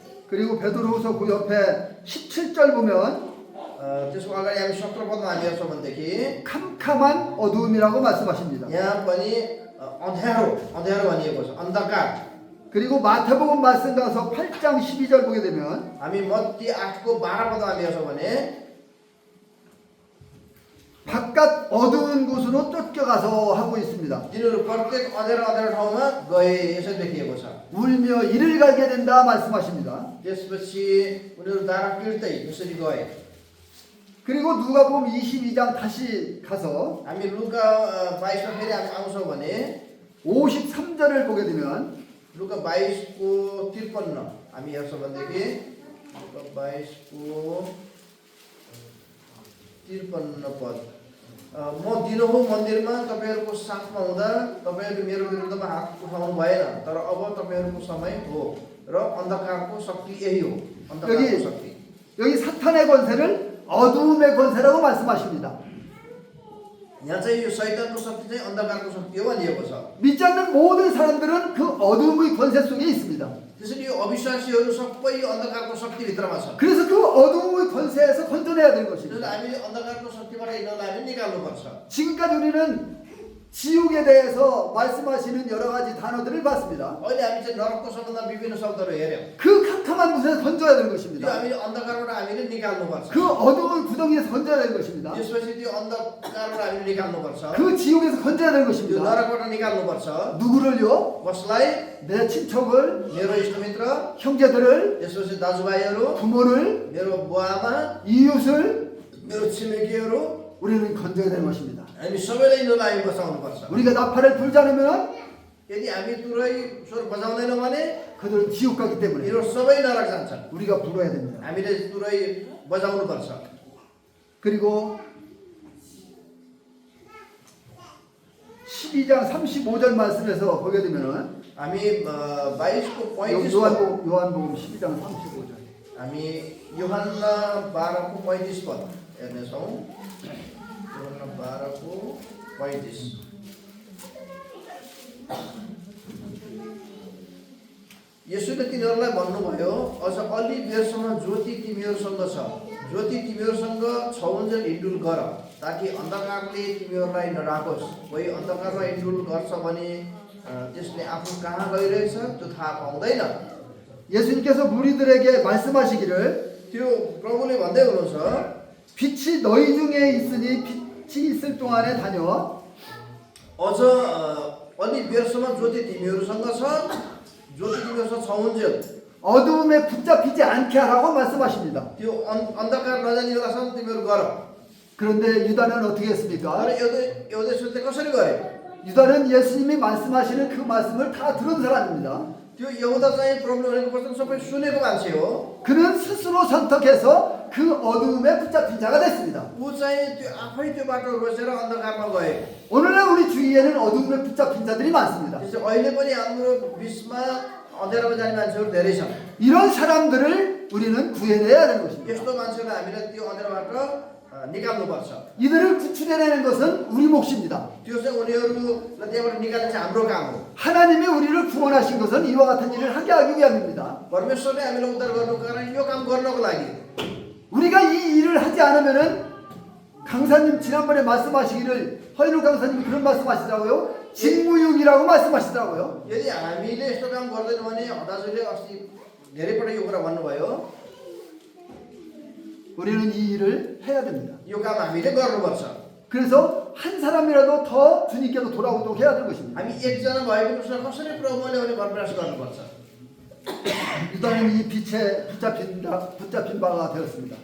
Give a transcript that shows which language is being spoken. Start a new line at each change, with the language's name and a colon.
Korean: 그리고 베드로후서 그 옆에 17절 보면
Nepali: त्यसको अगाडि हामी 17 पदमा हामी हेर्छौँ भनेदेखि
Korean: 캄캄한 어두움이라고 말씀하십니다.
Nepali: यहाँ पनि अँध्यारो अँध्यारो भनिएको छ, अन्धकार।
Korean: 그리고 마태복음 말씀 가서 8장 12절 보게 되면
Nepali: हामी मत्ती 8को 12 पदमा हामी हेर्छौँ भने
Korean: 바깥 어두운 곳으로 쫓겨가서 하고 있습니다.
Nepali: तिनीहरू प्रत्येक अँध्यारो अँध्यारो ठाउँमा गए यसरी लेखिएको छ।
Korean: 울며 이를 가게 된다 말씀하십니다.
Nepali: त्यसपछि उनीहरू दारा पिर्दै यसरी गए।
Korean: 그리고 누가복음 22장 다시 가서
Nepali: हामी लुका 22मा फेरि हामी आउँछौँ भने
Korean: 53절을 보게 되면
Nepali: लुका 22को 53 हामी हेर्छौँ भनेदेखि लुका 22को 53 पद म दिनहुँ मन्दिरमा तपाईँहरूको साथमा हुँदा तपाईँहरूले मेरो विरुद्धमा हात उठाउनु भएन, तर अब तपाईँहरूको समय हो र अन्धकारको शक्ति यही हो, अन्धकारको शक्ति।
Korean: 여기 사탄의 권세를 어두움의 권세라고 말씀하십니다.
Nepali: यहाँ चाहिँ यो शैतानको शक्ति चाहिँ अन्धकारको शक्ति हो भनिएको छ।
Korean: 믿지 않는 모든 사람들은 그 어두움의 권세 속에 있습니다.
Nepali: त्यसैले यो अविश्वासीहरू सबै यो अन्धकारको शक्तिभित्रमा छ।
Korean: 그래서 그 어두움의 권세에서 건져내야 되는 것입니다.
Nepali: हामीले अन्धकारको शक्तिबाट यिनीहरूलाई हामी निकाल्नुपर्छ।
Korean: 지금까지 우리는 지옥에 대해서 말씀하시는 여러 가지 단어들을 봤습니다.
Nepali: अहिले हामी चाहिँ नरकको सम्बन्धमा विभिन्न शब्दहरू हेऱ्यौँ।
Korean: 그 캄캄한 곳에서 건져야 되는
Nepali: त्यो
Korean: 것입니다.
Nepali: हामीले अन्धकारबाट हामीले निकाल्नुपर्छ।
Korean: 그 어두운 구덩이에서 건져야 되는 것입니다.
Nepali: त्यसपछि त्यो अन्धकारबाट हामीले निकाल्नुपर्छ।
Korean: 그 지옥에서 건져야 되는
Nepali: त्यो
Korean: 것입니다.
Nepali: नरकबाट निकाल्नुपर्छ।
Korean: 누구를요?
Nepali: कसलाई?
Korean: 내 친척을,
Nepali: मेरो इष्टमित्र,
Korean: 형제들을,
Nepali: त्यसपछि दाजुभाइहरू,
Korean: 부모를,
Nepali: मेरो बुवाआमा,
Korean: 이웃을
Nepali: मेरो छिमेकीहरू,
Korean: 우리는 건져야 되는 것입니다.
Nepali: हामी सबैलाई यिनीहरूलाई हामी बचाउनुपर्छ।
Korean: 우리가 나팔을 불지 않으면
Nepali: यदि हामी तुरै स्वर बजाउँदैनौँ भने
Korean: 그들은 지옥 가기 때문에
Nepali: यिनीहरू सबै नरक जान्छन्।
Korean: 우리가 불어야 됩니다.
Nepali: हामीले तुरै बजाउनुपर्छ।
Korean: 그리고 12장 35절 말씀에서 보게 되면은
Nepali: हामी 22को 35
Korean: 요한복음 12장 35절.
Nepali: हामी यूहन्ना 12को 35 पद हेर्नेछौँ। यूहन्ना 12को 35 यसुले तिनीहरूलाई भन्नुभयो, अझ अलि बेरसम्म ज्योति तिमीहरूसँग छ, ज्योति तिमीहरूसँग छौन्जेल हिँडुल गर, ताकि अन्धकारले तिमीहरूलाई नढाकोस्। कोही अन्धकारमा हिँडुल गर्छ भने त्यसले आफू कहाँ गइरहेछ त्यो थाहा पाउँदैन।
Korean: 예수님께서 무리들에게 말씀하시기를
Nepali: त्यो प्रभुले भन्दै हुनुहुन्छ,
Korean: 빛이 너희 중에 있으니 빛이 있을 동안에 다녀
Nepali: अझ अलि बेरसम्म ज्योति तिमीहरूसँग छ, ज्योति तिमीहरूसँग छौन्जेल
Korean: 어두움에 붙잡히지 않게 하라고 말씀하십니다.
Nepali: त्यो अन्धकार नजानिएलासम्म तिमीहरू गर।
Korean: 그런데 유다는 어떻게 했습니까?
Nepali: तर एउटै कसरी गरे?
Korean: 유다는 예수님이 말씀하시는 그 말씀을 다 들은 사람입니다.
Nepali: त्यो यहुदा चाहिँ प्रभुले भनेको वचन सबै सुनेको मान्छे हो।
Korean: 그는 스스로 선택해서 그 어두움에 붙잡힌 자가 됐습니다.
Nepali: ऊ चाहिँ त्यो आफै त्यो बाटो रोजेर अन्धकारमा गए।
Korean: 오늘날 우리 주위에는 어두움에 붙잡힌 자들이 많습니다.
Nepali: त्यसै अहिले पनि हाम्रो बिचमा अँध्यारोमा जाने मान्छेहरू धेरै छन्।
Korean: 이런 사람들을 우리는 구해내야 되는 것입니다.
Nepali: यस्तो मान्छेलाई हामीले त्यो अँध्यारोबाट निकाल्नुपर्छ।
Korean: 이들을 구출해내는 것은 우리 몫입니다.
Nepali: त्यो चाहिँ उनीहरूलाई त्यहाँबाट निकाल्ने चाहिँ हाम्रो काम हो।
Korean: 하나님이 우리를 구원하신 것은 이와 같은 일을 하게 하기 위함입니다.
Nepali: परमेश्वरले हामीलाई उद्धार गर्नुको कारण यो काम गर्नको लागि।
Korean: 우리가 이 일을 하지 않으면은 강사님 지난번에 말씀하시기를 허인우 강사님이 그런 말씀하시더라고요. 직무유기라고 말씀하시더라고요.
Nepali: यदि हामीले यस्तो काम गर्दैनौँ भने दाजुले अस्ति धेरै पटक यो कुरा भन्नुभयो,
Korean: 우리는 이 일을 해야 됩니다.
Nepali: यो काम हामीले गर्नुपर्छ।
Korean: 그래서 한 사람이라도 더 주님께로 돌아오도록 해야 되는 것입니다.
Nepali: हामी एकजना भए पनि उसलाई कसरी प्रभुले भने प्रयास गर्नुपर्छ।
Korean: 유다는 이 빛에 붙잡힌 바가 되었습니다.